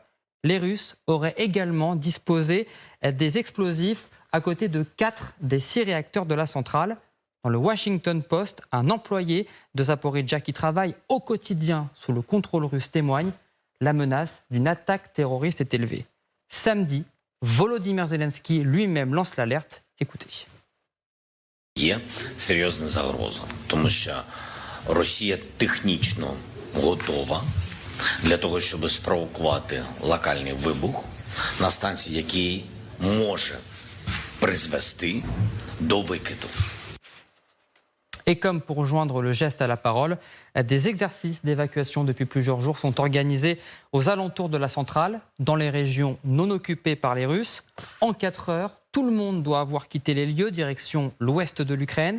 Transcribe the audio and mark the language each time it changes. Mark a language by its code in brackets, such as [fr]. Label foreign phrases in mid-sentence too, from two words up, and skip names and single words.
[fr] Les Russes auraient également disposé des explosifs à côté de 4 des 6 réacteurs de la centrale. Dans le Washington Post, un employé de Zaporijjia qui travaille au quotidien sous le contrôle russe témoigne, la menace d'une attaque terroriste est élevée. Samedi, Volodymyr Zelensky lui-même lance l'alerte. Écoutez. [uk] Є серйозна загроза, тому що Росія технічно готова для того, щоб спровокувати локальний вибух на станції, який може призвести до викиду. [fr] Et comme pour joindre le geste à la parole, des exercices d'évacuation depuis plusieurs jours sont organisés aux alentours de la centrale, dans les régions non occupées par les Russes. En 4 heures, tout le monde doit avoir quitté les lieux, direction l'ouest de l'Ukraine.